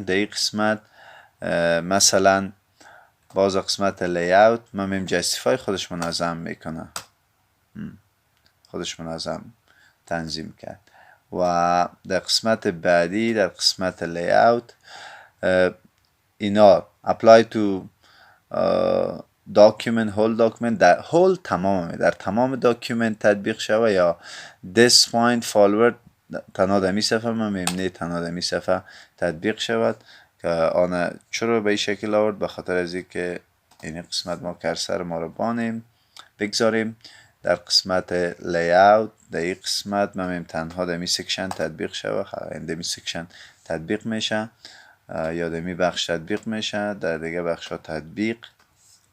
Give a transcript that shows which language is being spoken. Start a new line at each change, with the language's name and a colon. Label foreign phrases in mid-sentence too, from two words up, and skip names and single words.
Persian: در این قسمت مثلا باز قسمت لیاوت من میم جستیفای خودش منظم میکنه، خودش منظم تنظیم کرد. و در قسمت بعدی در قسمت لیاوت اینا
English: apply to document whole document،
Persian: در whole تمام در تمام داکیومنت تطبیق شود یا
English: this point forward
Persian: تنها دمی صفحه من میمنه تنها دمی صفحه تطبیق شود که آن چرا به این شکل آورد؟ به خاطر از اینکه این قسمت ما کرسر ما رو بانیم بگذاریم در قسمت لیاوت. در این قسمت من میم تنها دمی سکشن تطبیق شود، دمی سکشن تطبیق میشه یا دمی بخش تطبیق میشه، در دیگه بخش ها تطبیق نمیشه.